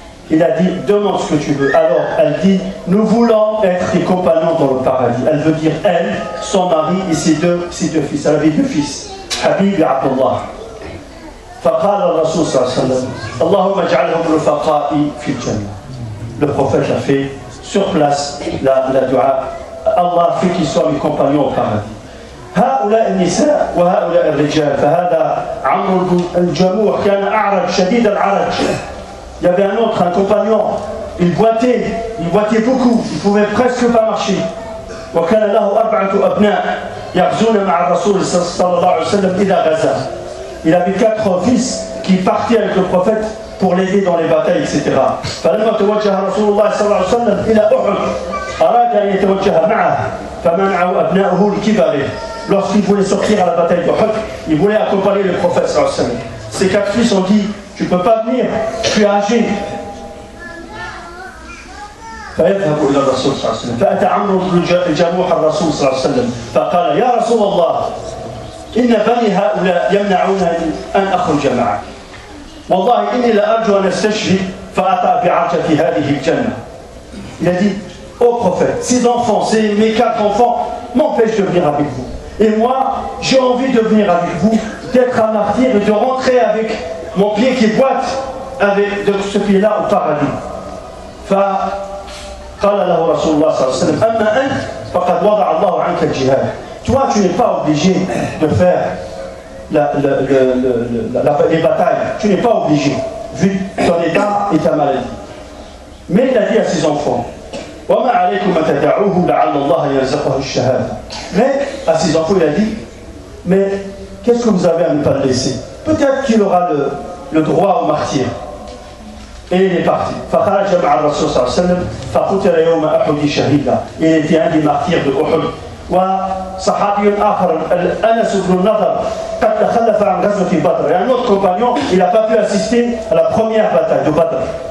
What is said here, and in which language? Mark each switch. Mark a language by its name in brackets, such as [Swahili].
[French] Il a dit demande ce que tu veux. Alors elle dit nous voulons être tes compagnons dans le paradis. Elle veut dire elle, son mari et ses deux fils. Elle avait 2 fils, Habib et Abdullah. [Arabic] فقال الرسول صلى الله عليه وسلم اللهم اجعلهم رفقائي في الجنة. [French] Le prophète a fait sur place la dua. Allah fait qu'ils soient mes compagnons au paradis. [Arabic] هؤلاء النساء وهؤلاء الرجال. فهذا عمرو الجموح كان أعرج شديد العرج. [French] Il y avait un autre, un compagnon, il boitait beaucoup, il ne pouvait presque pas marcher. [Arabic] وكان له 4 أبناء يغزون مع الرسول صلى الله عليه وسلم إذا غزا. [French] Il avait 4 fils qui partaient avec le prophète pour l'aider dans les batailles, etc. [Arabic] فلما توجه رسول الله صلى الله عليه وسلم إلى أحد أراد أن يتوجه معه فمنعه أبناؤه لكبره. [French] Lorsqu'il voulait sortir à la bataille de Uhud, il voulait accompagner le prophète [Arabic] sallallahu alayhi wa sallam. [French] Ses 4 fils ont dit tu ne peux pas venir, tu es âgé. [Arabic] فيذهب إلى الرسول صلى الله عليه وسلم فأتى عمرو بن الجموح الرسول صلى الله عليه وسلم فقال يا رسول الله إن بني هؤلاء يمنعونني أن أخرج معك والله إني لأرجو أن أستشهد فأطأ بعرجة هذه الجنة. [French] Il a dit ô prophète, ces enfants, mes 4 enfants m'empêchent de venir avec vous. Et moi, j'ai envie de venir avec vous, d'être un martyr et de rentrer avec mon pied qui boite avec de ce pied-là au paradis. [Arabic] فقال له رسول الله صلى الله عليه وسلم أما أنت فقد وضع الله عنك الجهاد. [French] Toi, tu n'es pas obligé de faire les batailles. Tu n'es pas obligé, vu ton état et ta maladie. Mais il a dit à ses enfants [Arabic] وما عليكم ما تدعوه لعل الله يرزقه الشهادة. [French] Mais à ses enfants, il a dit mais qu'est-ce que vous avez à ne pas le laisser? Peut-être qu'il aura le droit au martyr. Et il est parti. [Arabic] فخرج مع الرسول صلى الله عليه وسلم فقتل يوم أحد شهيدا. [French] Il était un des martyrs de Uhud. [Arabic] وصحابي آخر أنس بن النضر قد تخلف عن غزوة بدر. [French] Un autre compagnon, il n'a pas pu assister à la première bataille de Badr.